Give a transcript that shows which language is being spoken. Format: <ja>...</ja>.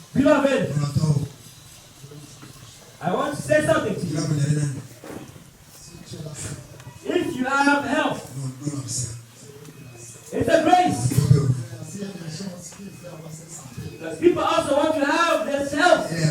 <en>Beloved, I want to say something to you.</en> <fr>si tu es là,</fr> <en>If you have health, it's a grace.</en> <fr>s'il y a des gens qui veulent avoir cette santé,</fr> <en>Because people also want to have this health,</en>